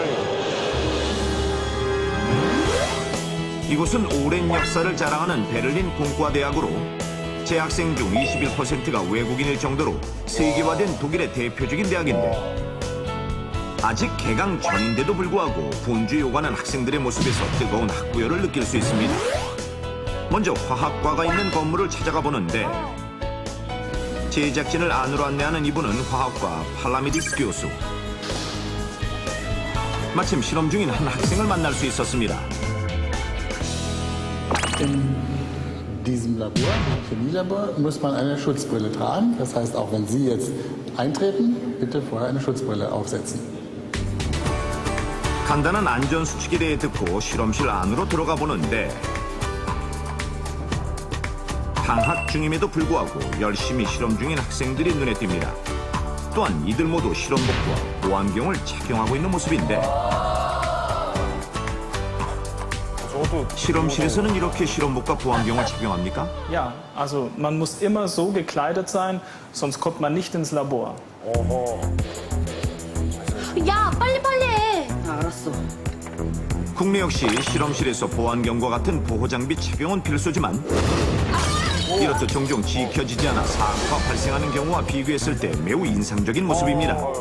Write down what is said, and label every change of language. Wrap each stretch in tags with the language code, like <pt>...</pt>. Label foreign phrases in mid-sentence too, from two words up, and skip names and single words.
<ko>이곳은 오랜 역사를 자랑하는 베를린 공과대학으로 재학생 중 21%가 외국인일 정도로 세계화된 독일의 대표적인 대학인데, 아직 개강 전인데도 불구하고 분주히 오가는 학생들의 모습에서 뜨거운 학구열을 느낄 수 있습니다. 먼저 화학과가 있는 건물을 찾아가 보는데, 제작진을 안으로 안내하는 이분은 화학과 팔라미디스 교수. 마침 실험 중인 한 학생을 만날 수 있었습니다.</ko> <de>In diesem Labor, dem Chemielabor, muss man eine Schutzbrille tragen. Das heißt, auch wenn Sie jetzt eintreten, bitte vorher eine Schutzbrille aufsetzen.</de> <ko>간단한 안전수칙에 대해 듣고 실험실 안으로 들어가 보는데, 방학 중임에도 불구하고 열심히 실험 중인 학생들이 눈에 띕니다. 또한 이들 모두 실험복과 보안경을 착용하고 있는 모습인데, 실험실에서는 이렇게 실험복과 보안경을 착용합니까?</ko> <de>Ja, also man muss immer so gekleidet sein, sonst kommt man nicht ins Labor.</de> <ko>야, 빨리빨리 해. 국내 역시 실험실에서 보안경과 같은 보호장비 착용은 필수지만, 이렇듯 종종 지켜지지 않아 사고가 발생하는 경우와 비교했을 때 매우 인상적인 모습입니다.</ko>